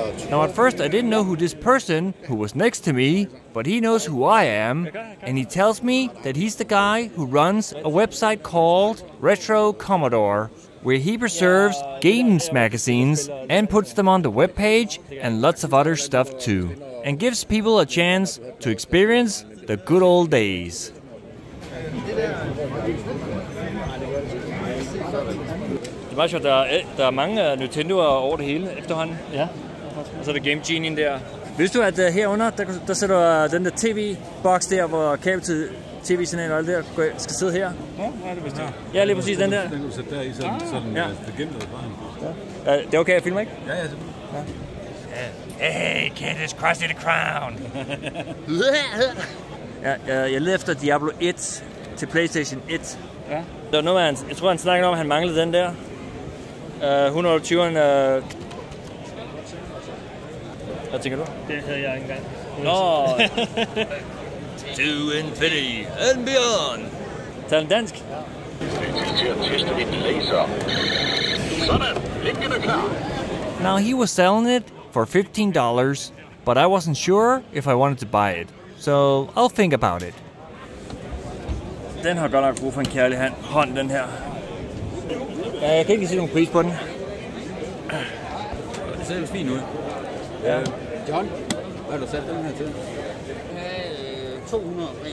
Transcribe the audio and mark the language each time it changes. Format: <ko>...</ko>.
<en>Now at first I didn't know who this person who was next to me, but he knows who I am, and he tells me that he's the guy who runs a website called Retro Commodore, where he preserves games magazines and puts them on the webpage and lots of other stuff too, and gives people a chance to experience the good old days.</en> <da>Det er meget sjovt, der er mange Nintendo'er over det hele efterhånden. Ja. Og så er der Game Genien der. Vidste du, at herunder, der sætter den der tv-boks der, hvor kabel til tv-signal og alt det der skal sidde her? Ja, det vidste jeg. Ja, lige præcis den der. Den kan du sætte der i, sådan ja. Det gemte advaring. Ja. Det er okay at filme, ikke? Ja, selvfølgelig. Ja.</da> <en>Hey, kid, it's Krusty the Crown.</en> <da>Jeg leder efter Diablo 1 til PlayStation 1. Ja. Der var noget, jeg tror, han snakkede om, at han manglede den der. 120'eren. Hvad tænker du? Det havde jeg ikke engang. Nå!</da> <en>To infinity and beyond.</en> <da>Tal den dansk?</da> <en>Now he was selling it for $15, but I wasn't sure if I wanted to buy it. So I'll think about it.</en> <da>Den har godt nok brug for en kærlig hånd, den her. Jeg kan ikke se nogen pris på den. Det ser vist fint ud. Ja. John, hvad har du sat den her til? 200.</da>